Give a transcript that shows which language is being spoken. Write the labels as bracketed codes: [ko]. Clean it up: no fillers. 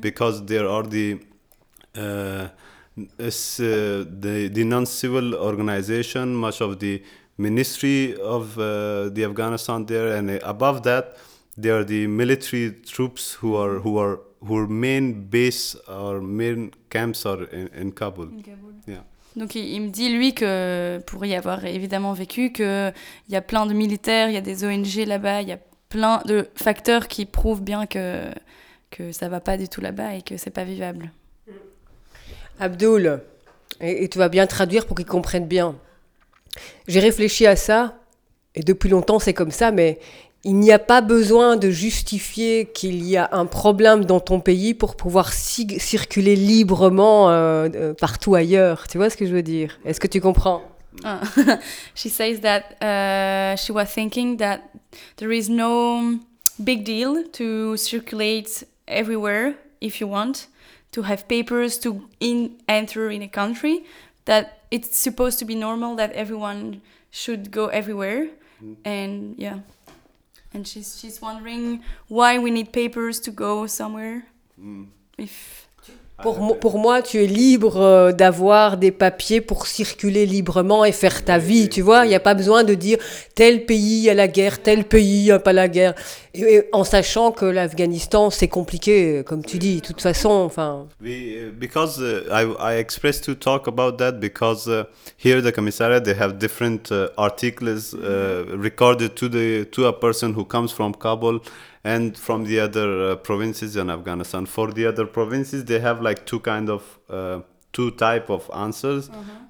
[en] because there are the non-civil organization, much of the Ministry of the Afghanistan there, and above that, there are the military troops who are main base or main camps are in Kabul. In Kabul. Yeah. [fr] Donc il me dit lui que pour y avoir évidemment vécu, que il y a plein de militaires, il y a des ONG là-bas, il y a plein de facteurs qui prouvent bien que ça va pas du tout là-bas et que c'est pas vivable. Abdoul, et tu vas bien traduire pour qu'ils comprennent bien. J'ai réfléchi à ça, et depuis longtemps c'est comme ça, mais il n'y a pas besoin de justifier qu'il y a un problème dans ton pays pour pouvoir circuler librement partout ailleurs. Tu vois ce que je veux dire? Est-ce que tu comprends? [en] She says that she was thinking that there is no big deal to circulate everywhere if you want to have papers to enter in a country, that it's supposed to be normal that everyone should go everywhere. And yeah, and she's wondering why we need papers to go somewhere. [fr] Pour moi, tu es libre d'avoir des papiers pour circuler librement et faire ta vie, tu vois. Il n'y a pas besoin de dire tel pays à la guerre, tel pays à pas la guerre. Et en sachant que l'Afghanistan, c'est compliqué, comme tu dis, de toute façon. [en] Because I expressed to talk about that because here the commissariat, they have different articles recorded to a person who comes from Kabul. And from the other provinces in Afghanistan. For the other provinces, they have like two type of answers, uh-huh.